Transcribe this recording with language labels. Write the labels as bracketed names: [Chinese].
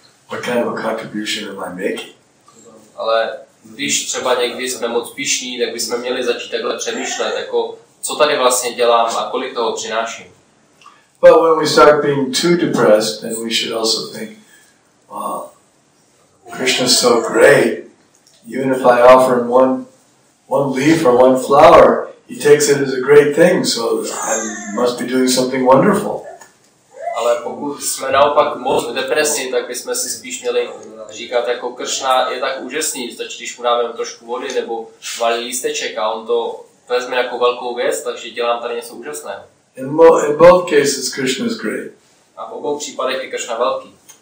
[English] What kind of a contribution am I making? [Czech] Ale když třeba někdy jsme moc pyšní, tak bychom měli začít takhle přemýšlet, jako co tady vlastně dělám a kolik toho přináším. [English] But when we start being too depressed, then we should also think, wow, Krishna's so great. Even if I offer him one leaf or one flower, he takes it as a great thing, so I must be doing something wonderful. [Czech] Ale pokud jsme naopak moc v depresi, tak bychom si spíš měli říkat, jako Kršna je tak úžasný, stačí, když mu dáme trošku vody nebo malý lísteček a on to vezme jako velkou věc, takže dělám tady něco úžasného. [English] In both cases, Krishna is great. [Czech] A v obou případech je Kršna velký.